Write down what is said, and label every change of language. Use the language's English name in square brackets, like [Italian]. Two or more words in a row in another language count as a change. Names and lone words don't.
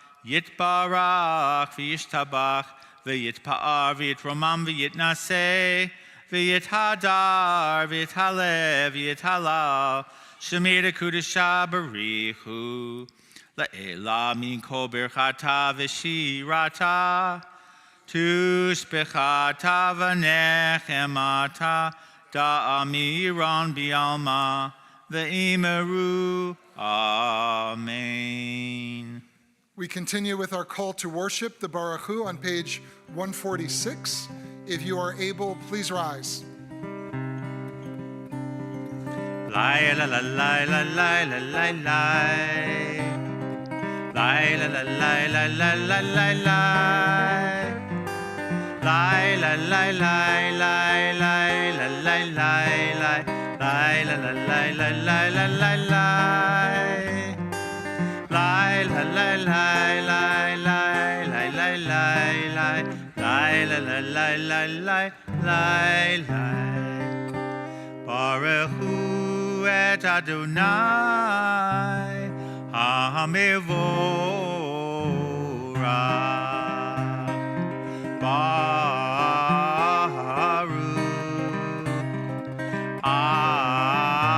[Aramaic] וישתבח ויתפאר ויתרומם ויתנשא ויתהדר ויתעלה ויתהלל שמיה דקודשא בריך לעילא מן כל ברכתא ושירתא תשבחתא ונחמתא דאמירן בעלמא ואמרו אמן. [English] We continue with our call to worship, the [Hebrew] ברוך הוא, [English] on page 146. If you are able, please rise. Lai la la lai la lai la lai lai. Lai la la lai la la la lai lai. Lai la lai lai lai lai la lai lai lai. Lai la la lai lai lai la lai lai. Lai la lai lai lai lai lai lai lai lai. Lai la la lai lai lai lai lai. [Hebrew] ברוך הוא את אדני המבורך. Baruch